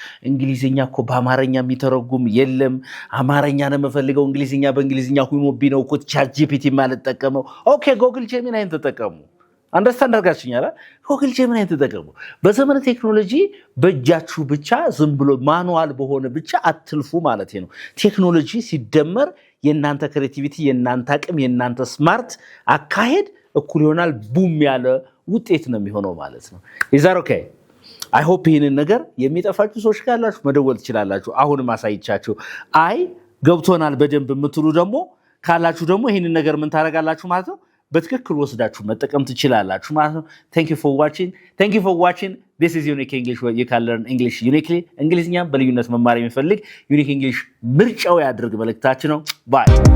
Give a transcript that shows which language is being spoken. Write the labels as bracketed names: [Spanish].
[Amharic] እንግሊዝኛ እኮ በአማርኛ የሚተረጉም የለም አማርኛ ነው የምፈልገው እንግሊዝኛ በእንግሊዝኛ ሁሞብኝ ነው እኮ ቻት ጂፒቲ ማለት ተጠቀመው ኦኬ ጉግል ጀሚናይን ተጠቀሙ አንደርስታንድ አድርጋችሁኛል ጉግል ጀሚናይን ተጠቀሙ በዘመነ ቴክኖሎጂ በእጃችሁ ብቻ ዝም ብሎ ማኑዋል በሆነ ብቻ አትልፉ ማለት ነው ቴክኖሎጂ ሲደመር የናንተ ክሬቲቪቲ የናንተ አቅም የናንተ ስማርት አካሄድ እኩል ይሆናል ቡም ያለ ውጤት ነው የሚሆነው ማለት ነው ኢዛር ኦኬ አይ ሆፕ ይሄንን ነገር የሚጠፋችሁ ሰዎች ካላችሁ መደወል ትችላላችሁ። አሁንም አሳይቻችሁ አይ ገብቶናል በደንብ የምትሉ ደግሞ ካላችሁ ደግሞ ይሄንን ነገር ምን ታደርጋላችሁ ማለት ነው በትክክል ወስዳችሁ መጠቀም ትችላላችሁ ማለት ነው። [English] Thank you for watching. This is Unique English, where you can learn English uniquely. [Amharic] እንግሊዝኛ በልዩነት መማር የሚፈልግ ዩኒክ እንግሊሽ ምርጫው ያድርግ መልእክታችን ነው። ባይ